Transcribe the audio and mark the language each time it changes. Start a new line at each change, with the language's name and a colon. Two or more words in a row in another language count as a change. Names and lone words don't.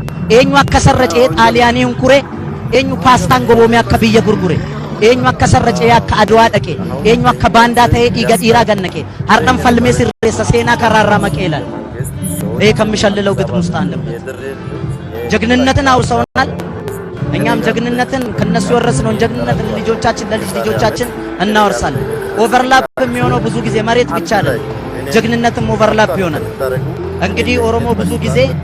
Oromo: eenyu akka sarracee xaaliyaaniin kure eenyu paastaan goboomee akka biyya gurgure eenyu akka sarracee akka adwaa dhaqe eenyu akka baandaa ta'ee dhiiga dhiiraa gannaqe har'an falmee sirreessa seenaa karaarraa maqeelan
Amharic: ከምሸልለው ግጥም ውስጥ አለበት ጀግንነትን አውርሰውናል እኛም ጀግንነትን ከነሱ ወረስነው ጀግንነትን ልጆቻችን ለልጅ ልጆቻችን እናወርሳለን ኦቨርላፕ የሚሆነው ብዙ ጊዜ መሬት ብቻ አይደለም ጀግንነትም ኦቨርላፕ ይሆናል እንግዲህ ኦሮሞ ብዙ ጊዜ